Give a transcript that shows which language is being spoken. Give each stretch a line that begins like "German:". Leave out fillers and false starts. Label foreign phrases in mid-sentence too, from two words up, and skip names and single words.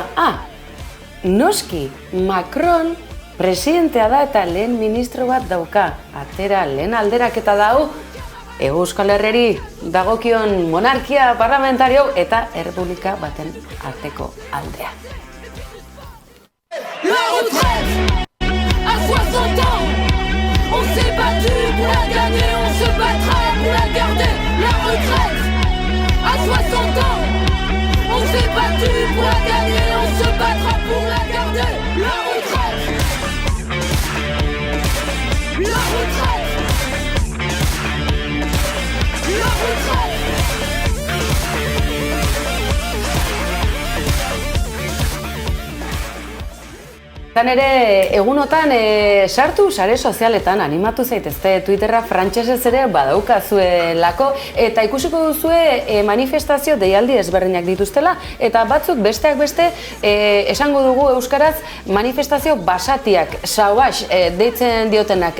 Basque: Noski, Macron presidentea da eta lehen ministro bat dauka. Atera lehen alderaketa dau, Euskal Herriari dagokion monarkia parlamentario eta errepublika baten arteko aldea.
French: La retraite à 60 ans, on s'est battu pour la gagner, on se battra pour la garder. La retraite à 60 ans, on s'est battu pour la gagner, on se battra pour la garder. La retraite, la retraite, la retraite.
Basque: Ere, egunotan sartu sare sozialetan animatu zaitezte, Twitterra frantsesez ere badaukazuelako eta ikusiko duzue manifestazio deialdi ezberdinak dituztela eta batzuk besteak beste esango dugu euskaraz manifestazio basatiak, sauvage deitzen diotenak.